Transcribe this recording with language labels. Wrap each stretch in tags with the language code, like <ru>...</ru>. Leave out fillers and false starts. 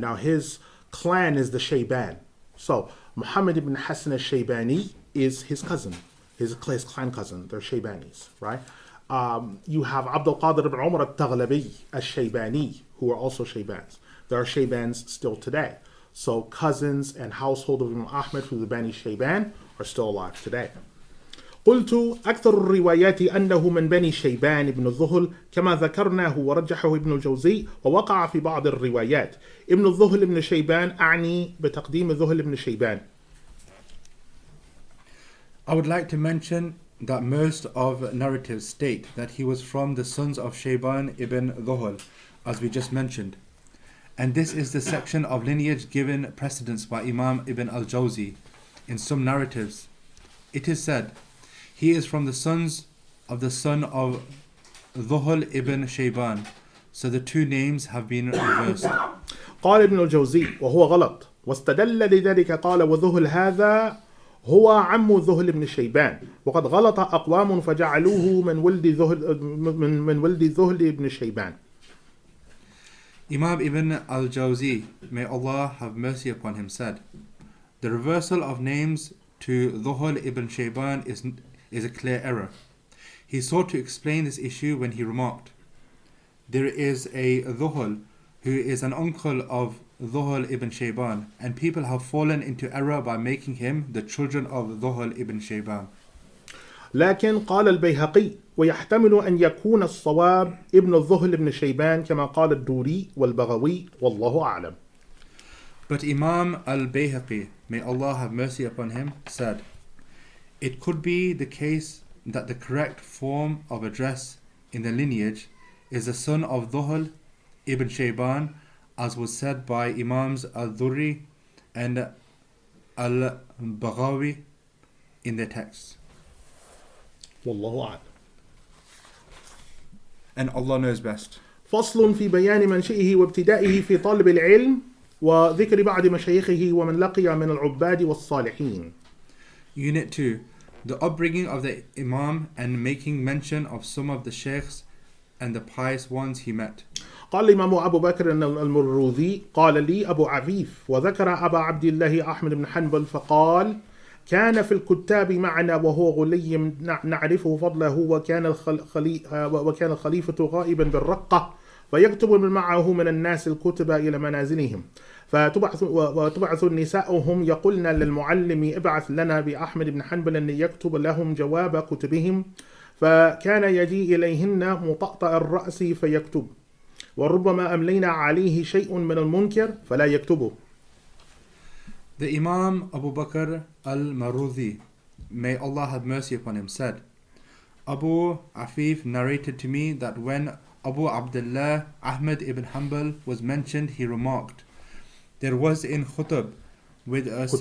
<en>Now his clan is the Shayban. So Muhammad ibn Hassan al-Shaybani is his cousin, his clan cousin. They're Shaybanis, right? You have Abdul Qadir ibn Umar al-Taghlabi al-Shaybani, who are also Shaybans. There are Shaybans still today. So cousins and household of Imam Ahmad through the Bani Shayban are still alive today.</en> <ar>قلت أكثر الروايات أنه من بني شيبان ابن الذهل كما ذكرناه ورجحه ابن الجوزي ووقع في بعض الروايات. ابن الذهل ابن شيبان أعني بتقديم ذهل ابن شيبان.</ar> <en>I would like to mention that most of narratives state that he was from the sons of Shayban ibn Dhuhl, as we just mentioned. And this is the section of lineage given precedence by Imam ibn al-Jawzi. In some narratives, it is said, he is from the sons of the son of Dhuhl ibn Shayban. So the two names have been reversed.</en> <ar>قال ابن الجوزي وهو غلط واستدل لذلك قال وذهل هذا هو عم ذهل ابن شيبان وقد غلط أقوام فجعلوه من ولد ذهل ابن شيبان.</ar> <en>Imam ibn al-Jawzi, may Allah have mercy upon him, said, the reversal of names to Dhuhl ibn Shayban is a clear error. He sought to explain this issue when he remarked, there is a Dhuhl who is an uncle of Dhuhl ibn Shayban, and people have fallen into error by making him the children of Dhuhl ibn Shayban.</en> <ar>لكن قال البيهقي ويحتمل أن يكون الصواب ابن الذهل ابن شيبان كما قال الدوري والبغوي والله أعلم.</ar> <en>But Imam al-Bayhaqi, may Allah have mercy upon him, said, it could be the case that the correct form of address in the lineage is the son of Dhuhl ibn Shayban, as was said by Imams al-Dhurri and al-Baghawi in their texts.</en> <ar>والله أعلم.</ar> <en>And Allah knows best.</en> <ar>فصل في بيان منشئه وابتدائه في طلب العلم وذكر بعض مشايخه ومن لقي من العباد والصالحين.</ar> <en>Unit 2. The upbringing of the Imam and making mention of some of the sheikhs and the pious ones he met.</en> <ar>قال الإمام أبو بكر المروذي قال لي أبو عفيف وذكر أبا عبد الله أحمد بن حنبل فقال كان في الكتاب معنا وهو غلي نعرفه فضله وكان الخليفة غائبا بالرقة فيكتب من معه من الناس الكتب إلى منازلهم وتبعث نساؤهم يقولن للمعلم ابعث لنا بأحمد بن حنبل أن يكتب لهم جواب كتبهم فكان يجي إليهن مطأطأ الرأس فيكتب وربما أملينا عليه شيء من المنكر فلا يكتبه.</ar> <en>The Imam Abu Bakr al-Marudhi, may Allah have mercy upon him, said, Abu Afif narrated to me that when Abu Abdullah Ahmad ibn Hanbal was mentioned, he remarked, there was in Khutab with us...</en>